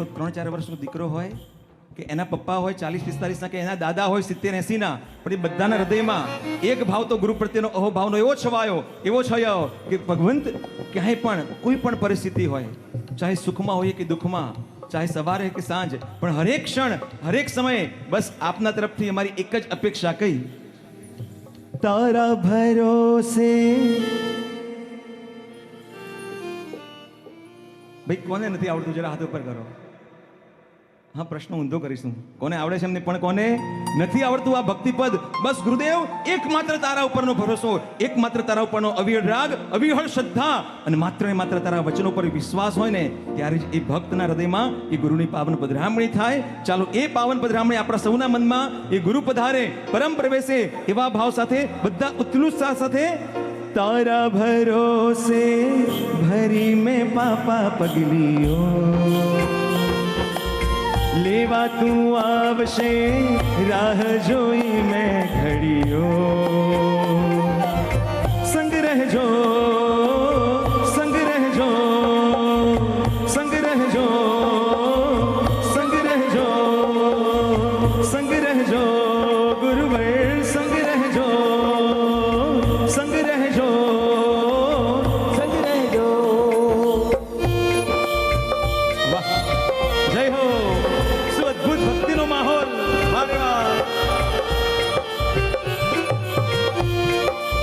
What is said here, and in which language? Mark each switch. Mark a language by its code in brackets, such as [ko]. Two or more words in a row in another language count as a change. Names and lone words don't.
[gu] 3-4 વર્ષનો દીકરો હોય કે એના પપ્પા હોય 40-45 ના કે એના દાદા હોય 70-80 ના પણ એ બધાના હૃદયમાં એક ભાવ તો ગુરુ પ્રત્યેનો અહોભાવનો એવો છવાયો કે ભગવંત ક્યાંય પણ કોઈ પણ પરિસ્થિતિ હોય ચાહે સુખમાં હોય કે દુઃખમાં ચાહે સવારે કે સાંજ પણ હરેક ક્ષણ હરેક સમયે બસ આપના તરફથી અમારી એક જ અપેક્ષા કઈ તારા ભરોસે ભાઈ કોને નથી આવડતું જરા હાથ ઉપર કરો હાં પ્રશ્ન ઊંધો કરીશું કોને આવડે છે એમને પણ કોને નથી આવડતું આ ભક્તિપદ બસ ગુરુદેવ એકમાત્ર તારા ઉપરનો ભરોસો એકમાત્ર તારા ઉપરનો અવિરલ રાગ અવિરલ શ્રદ્ધા અને માત્ર ને માત્ર તારા વચનો પર વિશ્વાસ હોય ને ત્યારે જ એ ભક્તના હૃદયમાં એ ગુરુની પાવન પધરામણી થાય ચાલો એ પાવન પધરામણી આપણા સૌના મનમા એ ગુરુ પધારે પરમ પ્રવેશે એવા ભાવ સાથે બધા ઉત્સાહ સાથે તારા ભરોસે ભરી મેં પાપા પગલિયો લેવા તૂ આવશે રાહ જોઈ મૈં ઘડિયો સંગ રહજો સંગ રહજો સંગ રહજો સંગ રહજો સંગ રહજો ગુરુવર સંગ રહજો સંગ રહજો સંગ રહજો વાહ જય હો અદ્ભુત ભક્તિ નો માહોલ